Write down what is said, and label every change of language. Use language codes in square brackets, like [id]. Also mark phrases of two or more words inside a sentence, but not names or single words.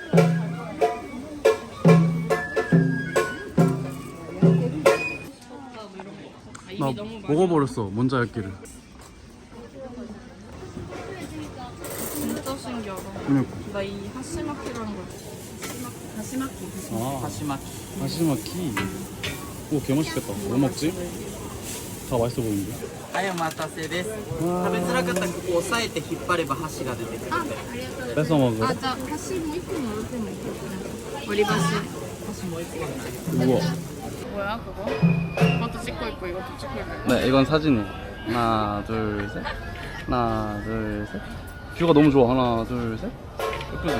[ko] 나 먹어버렸어. 뭔지 알기를. 진짜 신기하다. 그러니까. 나 이 하시마키라는 걸. 하시마키. 아, 하시마키. 오, 개 맛있겠다. 뭐 먹지? 다 맛있어 보이는데. [ja] はい、お待たせです。食べづらかったらここ押さえて引っ張れば箸が出てくるんで。 [ko] 뺏어 먹으래? 자, 다시 뭐 있고 뭐 이렇게 뭐 있고. 머리箸. 우와. 뭐야, 그거? 그것도 찍고 있고, 이것도 찍고 있고. 네, 이건 사진이에요. 하나, 둘, 셋. 하나, 둘, 셋. 뷰가 너무 좋아. 하나, 둘, 셋. 예쁘지?